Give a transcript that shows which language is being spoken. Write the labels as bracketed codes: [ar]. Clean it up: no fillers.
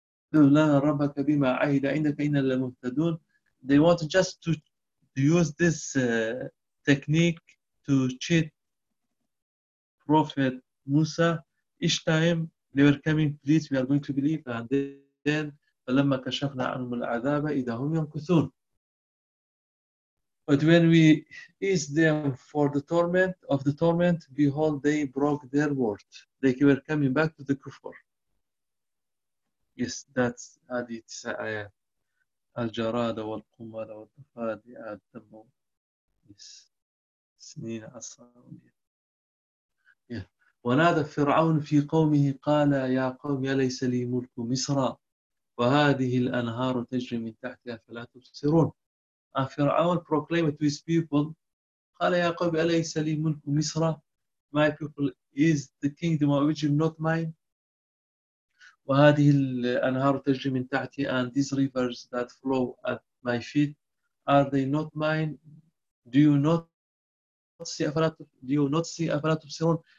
[en] They want just to use this technique to cheat Prophet Musa. Each time they were coming, please, we are going to believe. And then, [ar] فَلَمَّا كَشَفْنَا عَنْهُمُ الْعَذَابَ إِذَا هُمْ يَنْكُثُونَ. [en] But when we eased them for the torment, of the torment, behold, they broke their word. They were coming back to the kufr. Yes, that's hadith ayah. [ar] Al-Jarada wal-Qumara wal-Tafadi ad-Dammu. [en] Yes. [ar] Sneen as-Sarun. [en] Yeah. [ar] وَنَادَ فِرْعَوْنُ فِي قَوْمِهِ قَالَ يَا قَوْمِ يَلَيْسَ لِي مُلْكُ مِصْرَى وَهَذِهِ الْأَنْهَارُ تَجْرِ مِنْ تَحْتِهَا فَلَا تُبْصِرُونَ. [en] And Fir'aun proclaimed to his people, [ar] قَالَ يَا قَوْمِ أَلَيْسَ لِي مُلْكُ مِصْرَى. [en] My people, is the kingdom of Egypt not mine? [ar] وَهَذِهِ الْأَنْهَارُ تَجْرِ مِنْ تَحْتِهَا. [en] And these rivers that flow at my feet, are they not mine? Do you not see [ar] أَفَلَا تُبْصِرُونَ.